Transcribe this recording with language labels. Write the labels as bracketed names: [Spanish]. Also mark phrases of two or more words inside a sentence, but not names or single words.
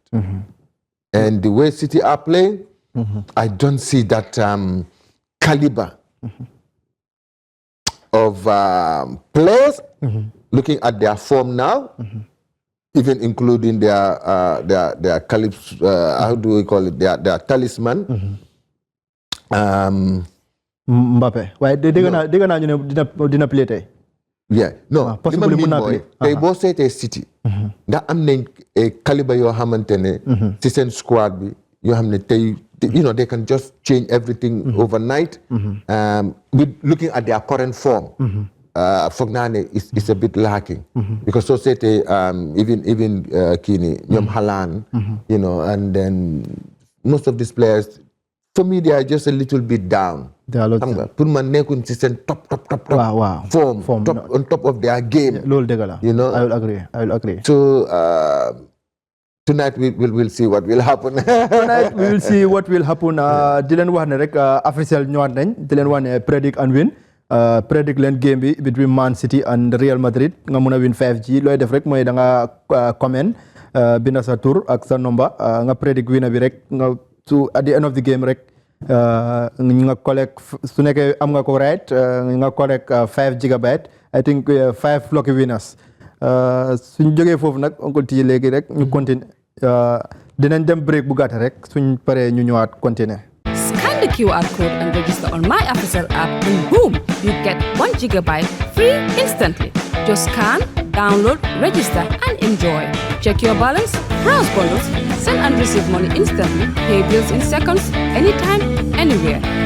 [English] And the way City are playing, I don't see that caliber of players. Looking at their form now, even including their how do we call it? Their talisman. Mbappé. [Wolof] Why dégg naa ñu ne dina play tey. [English] Yeah, no. [Wolof] Possibly mun naa play. Tey boo seetee City. ndax am nañ calibre yoo xamante ne. ci seen squad bi yoo xam ne tey [English] they can just change everything overnight. With looking at their current form. [Wolof] Foog naa ne [English] it's a bit lacking. [Wolof] Because soo seetee even kii nii ñoom Haaland. [English] And then most of these players, for me they are just a little bit down. [Wolof] Xam nga pour man nekkuñ ci seen [English] top form on top of their game. [Wolof] Loolu dëgg la. [English] I will agree. So tonight we'll see what will happen. Tonight we will see what will happen. [Wolof] Di leen wax ne rek officiel ñëwaat nañ di leen wax ne [English] predict and win. [Wolof] Predict leen game bi [English] between Man City and Real Madrid [Wolof] nga mun a win 5G looy def rek mooy da nga comment binda sa tur ak sa number nga predict winner bi rek nga [English] at the end of the game [Wolof] rek nga collect su nekkee am nga ko right nga [English] collect 5 gigabyte I think 5 lucky winners [Wolof] suñ jógee foofu nag Uncle T léegi rek ñu continue dinañ dem break bu gàtt rek suñ paree ñu ñëwaat continuer. [English] Scan the QR code and register on My Official app and boom, you get 1 gigabyte free instantly. Just scan, download, register and enjoy. Check your balance, browse bundles, send and receive money instantly, pay bills in seconds, anytime, anywhere.